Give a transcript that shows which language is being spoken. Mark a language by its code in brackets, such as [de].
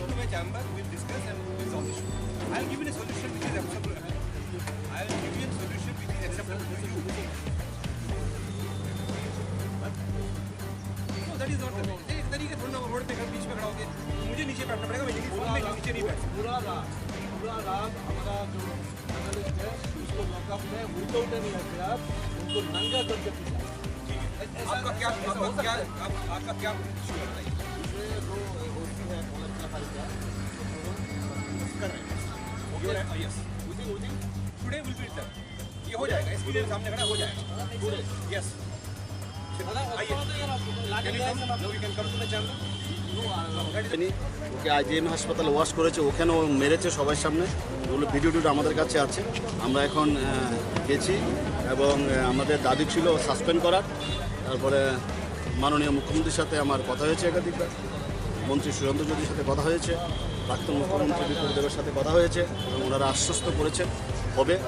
[en] chamber, we'll discuss and resolve the issue. I'll give you a solution which is acceptable. I'll give you a solution which is acceptable to you. No, that is not the way. [hi] एक तरीके थोड़ा ना road पे कर बीच में खड़ा होके मुझे नीचे बैठना पड़ेगा मैं लेकिन फोन में नीचे नहीं बैठ पूरा रात हमारा जो जर्नलिस्ट है उसको लॉकअप में विदाउट एनी एफआईआर उनको नंगा करके पीटा। आपका क्या इशू है बताइए। [en] Yes. Today will be done. [hi] ये हो जाएगा, एसपी के सामने खड़ा हो जाएगा। यस, आइए, [en] No we can come to the chamber. [bn] Okay IgM হাসপাতালে ওয়াশ করেছে, ওখানেও মেরেছে সবার সামনে। ওগুলো ভিডিওটা আমাদের কাছে আছে। আমরা এখন গেছি এবং আমাদের দাবি ছিল সাসপেন্ড করার। তারপরে মাননীয় মুখ্যমন্ত্রীর সাথে আমার কথা হয়েছে, একাধিকবার মন্ত্রী সুরেন্দ্র চৌধুরীর সাথে কথা হয়েছে, প্রাক্তন মুখ্যমন্ত্রী বিপ্লব দেবের সাথে কথা হয়েছে এবং ওনারা আশ্বস্ত করেছেন হবে।